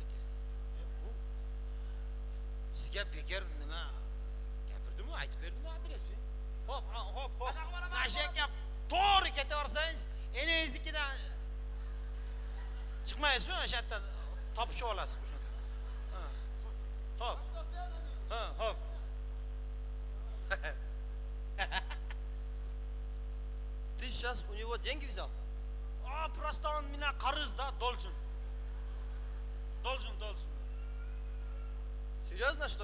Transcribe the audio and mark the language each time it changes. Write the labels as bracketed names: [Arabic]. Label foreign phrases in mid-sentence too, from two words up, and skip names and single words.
[Uzbek] Sizga bekor nima gapirdim-ku, aytib berdim-ku adresni. Hop. Mana shu yerga to'g'ri ketaversangiz, enangiznikidan chiqmaysiz, o'sha yerdan topishib olasiz o'shanda. Hop. [Russian] Ты сейчас у него деньги взял? просто он меня [Kazakh] қарыз да, [Russian] должен. Должен. Серьезно, что ли?